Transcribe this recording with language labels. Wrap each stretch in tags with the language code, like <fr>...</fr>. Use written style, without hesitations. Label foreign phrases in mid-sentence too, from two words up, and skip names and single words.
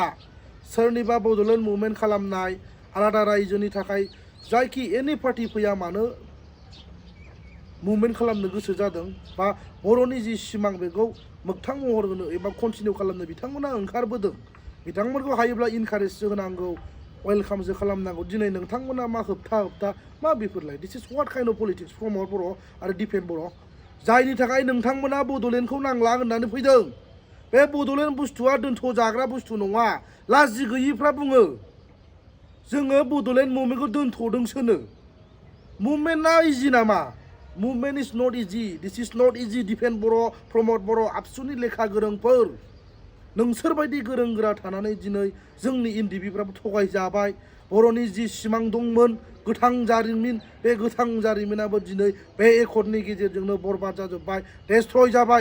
<brx>सोरनिबा बड'लेण्ड मुभमेन्ट खालामनाय आलादा रायजोनि थाखाय जायखि एनि पार्टि फैया मानो मुभमेन्ट खालामनो गोसो जादों बा बर'नि जि सिमां बेखौ मोगथां महर होनो एबा कन्टिनिउ खालामनो बिथांमोना ओंखारबोदों। बिथांमोनखौ हायोब्ला इनकारेजसो होनांगौ, वेलकामसो खालामनांगौ। दिनै नोंथांमोना मा होबथा मा बेफोरलाय?</brx> <en>this is what kind of politics</en> <brx>प्रमद बर' आरो दिपेन बर', जायनि थाखाय नोंथांमोना बड'लेण्डखौ नांला होननानै फैदों। बे बड'लेण्ड बुस्थुआ दोनथ' जाग्रा बुस्थु नङा। लाजि गैयिफ्रा बुङो जोङो बड'लेण्ड मुभमेन्टखौ दोनथ'दोंसोनो। मुभमेन्टआ इजि नामा?</brx> <en>movement is not easy. this is not easy.</en> <brx>दिपेन बर', प्रमद बर', आबसुनि लेखा गोरोंफोर, नोंसोरबायदि गोरों गोरा थानानै दिनै जोंनि इन्डिभिफ्राबो थगायजाबाय। बर'नि जि सिमां दंमोन गोथां जारिमिन, बे गोथां जारिमिनाबो दिनै बे एकर्डनि गेजेरजोंनो बरबाद जाजोब्बाय, डेस्ट्रय जाबाय।</brx>